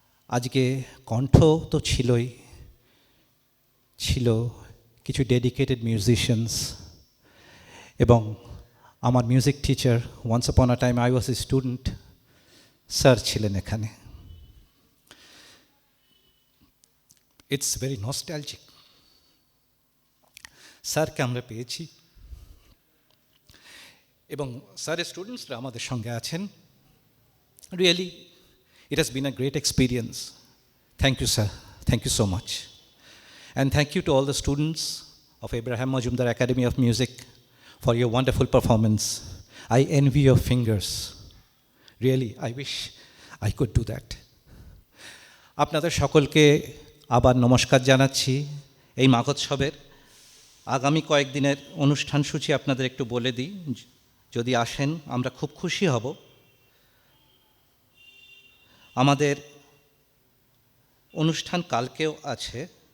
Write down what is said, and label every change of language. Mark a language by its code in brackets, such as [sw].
[bn] আজকে কণ্ঠ তো ছিল কিছু ডেডিকেটেড মিউজিশিয়ানস, এবং আমার music teacher, [en] once upon a time I was a student, [bn] sir ছিলেন এখানে। [en] It's very nostalgic. [bn] স্যারকে আমরা পেয়েছি এবং স্যারের স্টুডেন্টসরা আমাদের সঙ্গে আছেন। [en] Really it has been a great experience. Thank you, sir. Thank you so much. And thank you to all the students of Abraham Majumdar Academy of Music for your wonderful performance. I envy your fingers. Really, I wish I could do that. [bn] আপনাদের সকলকে আবার নমস্কার জানাচ্ছি। এই মাঘোৎসবের আগামী কয়েকদিনের অনুষ্ঠান সূচি আপনাদের একটু বলে দিই, যদি আসেন আমরা খুব খুশি হব। আমাদের অনুষ্ঠান কালকেও আছে।